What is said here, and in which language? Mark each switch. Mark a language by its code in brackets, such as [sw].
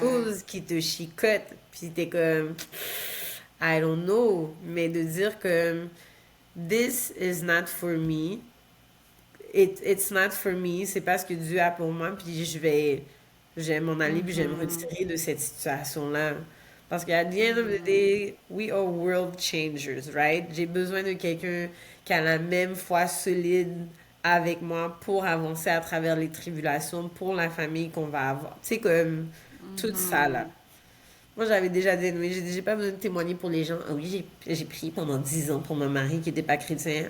[fr] chose qui te chicote, puis t'es comme, [en] I don't know. [fr] Mais de dire que [en] this is not for me, [fr] it's not for me, c'est pas ce que Dieu a pour moi, puis je vais m'en aller, puis je vais me Mhm. retirer de cette situation-là. Parce qu'à [en] the end of the Mhm. day, we are world changers, right? [fr] J'ai besoin de quelqu'un qui a la même foi solide avec moi pour avancer à travers les tribulations, pour la famille qu'on va avoir. Tu sais, comme tout ça, là. Mhm. Moi, j'avais déjà dit, oui, j'ai pas besoin de témoigner pour les gens. Ah oui, j'ai prié pendant 10 ans pour mon mari qui n'était pas chrétien.